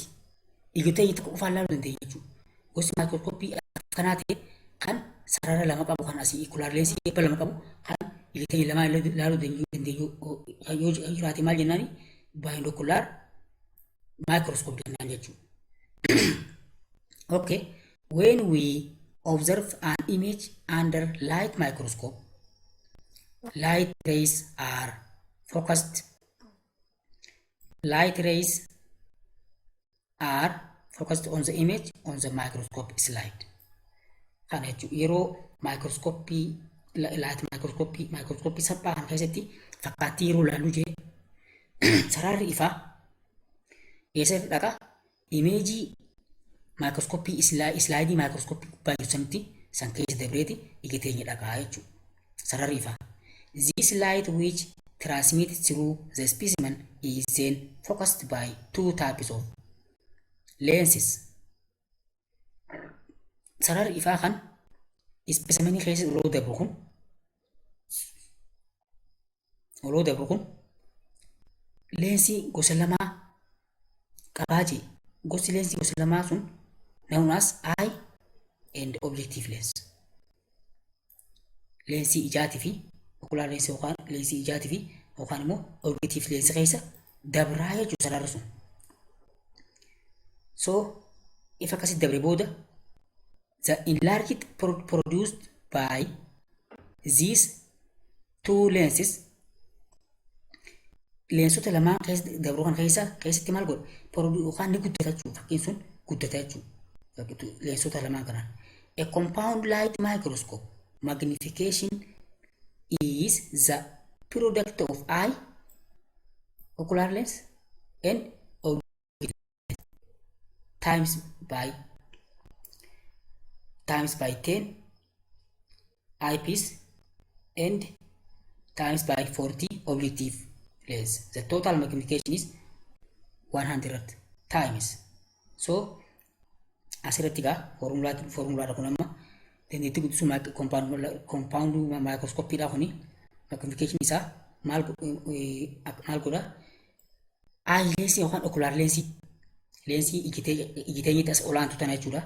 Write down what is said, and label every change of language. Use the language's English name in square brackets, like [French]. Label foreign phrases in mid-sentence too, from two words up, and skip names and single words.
[Oromo] Ija keenya tokko qofaan ilaaluu dandeenya jechuudha. Gosti microscope kanaa ta'e kan sarara lama qabu kan asii ocular lensii eebba lama qabu kan ija keenya lamaan ilaaluu dandeenyu yoo jiraate maal jennaani? [English] Binocular microscope [Oromo] jennaan jechuudha. [English] Okay, when we observe an image under light microscope, light rays are focused. Light rays are focused on the image on the microscope slide. [Oromo] Kana jechuudha yeroo [English] light microscope [Oromo] saphaa kan keessatti fakkaattii yeroo ilaallu jee sararri ifaa eessatti dhaqa imeejii [English] microscope slide microscope [Oromo] gubbaa jiru sanitti san keessa dabreeti ija keenya dhaqaa jechuudha. Sararri ifaa. [English] This light which transmits through the specimen is then focused by two types of lenses. [Oromo] Sararri ifaa kan specimenii keessa yeroo dabru kun leensii gosa lamaa qabaa jee. Gosti leensii gosa lamaa sun [English] known as eye and objective lens. [Oromo] Leensii ijaatii fi ocular lensii yookaan leensii ijaatii fi yookaan immoo [English] objective lens [Oromo] keessa dabraa jechuudha sararri sun. So ifa akkasitti dabre booda [English] the enlarged produced by these two lenses [Oromo] leensota lamaan keessa dabruu kan keessatti maal godha? Yookaan ni guddata jechuudha. Fakkiin sun guddata jechuudha. Leensota lamaan kanaan. [English] A compound light microscope magnification is the product of eye, ocular lens, and objective lens times by 10 eyepiece and times by 40 objective lens. The total magnification is 100 times. [Oromo] So asirratti gaa formulaadha kun amma dandeettii guddisuu [English] compound microscope [Oromo] dha kuni magnification isaa maal godha? Eye lensii yookaan ocular lensii ija keenyatti as olaantu tana jechuudha.